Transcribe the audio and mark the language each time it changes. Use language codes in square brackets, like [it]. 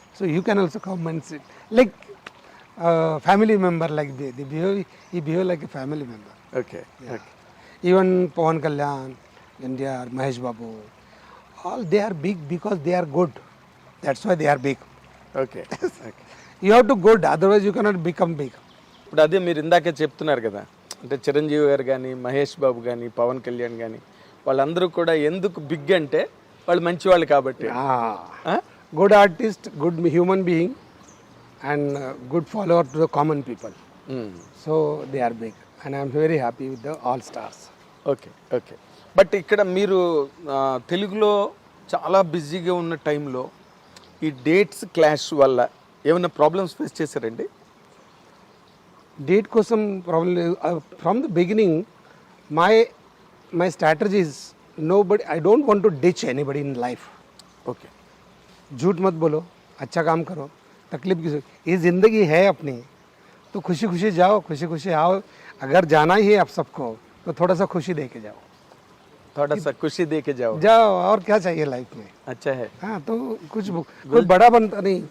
[en] So you can also come and sit. Like family member, like they behave, he behave like a family member. Okay okay. Even Pawan Kalyan, India, Mahesh Babu, all they are big because they are good. That's why they are big. Okay okay. You have to good, otherwise you cannot become big. [te] ఇప్పుడు అదే మీరు ఇందాకే చెప్తున్నారు కదా, అంటే చిరంజీవి గారు కానీ, మహేష్ బాబు కానీ, పవన్ కళ్యాణ్ కానీ, వాళ్ళందరూ కూడా ఎందుకు బిగ్ అంటే వాళ్ళు మంచి వాళ్ళు కాబట్టి. [en] Good artist, good human being, and good follower to the common people. So they are big, and I am very happy with the all stars. Okay okay. [te] But ఇక్కడ మీరు తెలుగులో చాలా బిజీగా ఉన్న టైంలో ఈ డేట్స్ క్లాష్ వల్ల ఏమైనా ప్రాబ్లమ్స్ ఫేస్ చేశారండి? [en] Date [te] kosam [en] problem from the beginning. My strategy is nobody. I don't want to ditch anybody in life. Okay. [hi] झूठ मत बोलो, अच्छा काम करो, तकलीफ की ये ज़िंदगी है अपनी, तो खुशी खुशी जाओ, खुशी खुशी आओ. अगर जाना ही है आप सबको तो थोड़ा सा खुशी दे के जाओ. थोड़ा सा खुशी दे के जाओ. और क्या चाहिए लाइफ में. अच्छा है. हाँ, तो कुछ बड़ा बनता नहीं.